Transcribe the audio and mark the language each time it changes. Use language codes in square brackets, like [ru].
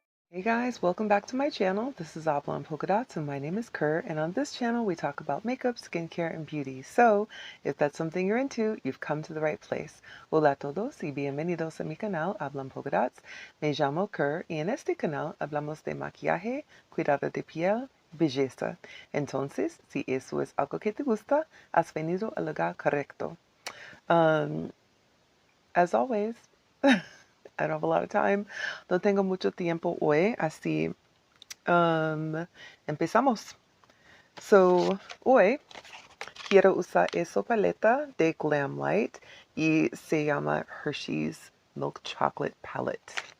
[en] Hey guys, welcome back to my channel. This is Oblong Polka Dots and my name is Kerr, and on this channel we talk about makeup, skincare, and beauty. So, if that's something you're into, you've come to the right place. [es] Hola a todos y bienvenidos a mi canal Oblong Polka Dots. Me llamo Kerr y en este canal hablamos de maquillaje, cuidado de piel, belleza. Entonces, si eso es algo que te gusta, has venido al lugar correcto. [en] As always, I don't have a lot of time. [es] No tengo mucho tiempo hoy, así empezamos. So, hoy quiero usar esa paleta de Glamlite y se llama Hershey's Milk Chocolate Palette.